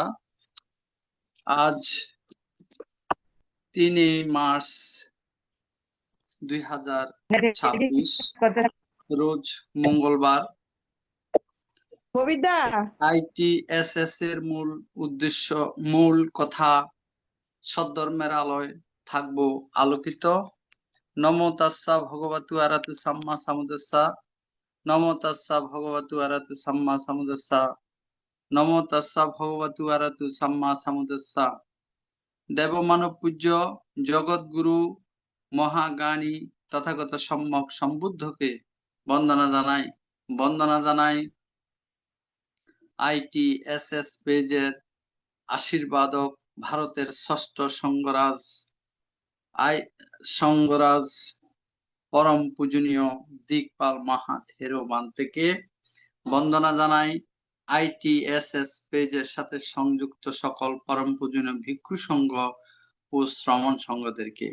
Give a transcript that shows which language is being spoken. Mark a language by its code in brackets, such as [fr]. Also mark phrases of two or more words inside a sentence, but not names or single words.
[bn] আজ 3 মার্চ 2026, রোজ মঙ্গলবার। কবিতা ITSS এর মূল উদ্দেশ্য, মূল কথা, সদ্ধর্মের আলোয় থাকবো আলোকিত। [pi] নমো তাস্সা ভগবতু আরাতু সাম্মা সাম্বুদ্দাসা। নমো তাস্সা ভগবতু আরাতু সাম্মা সাম্বুদ্দাসা। নমো তাস্সা ভগবতু আরাতু সাম্মা সাম্বুদ্দাসা। [bn] দেবমানব পূজ্য জগৎগুরু মহাজ্ঞানী তথাগত সম্যক সম্বুদ্ধকে বন্দনা জানাই ITSS পেজের আশীর্বাদক ভারতের ষষ্ঠ সঙ্গরাজ পরম পূজনীয় দিকপাল মাহাথেরোমান থেকে বন্দনা জানাই ITSS পেজের সাথে সংযুক্ত সকল পরম পূজনীয় ভিক্ষু সংঘ ও শ্রমণ সংঘদেরকে।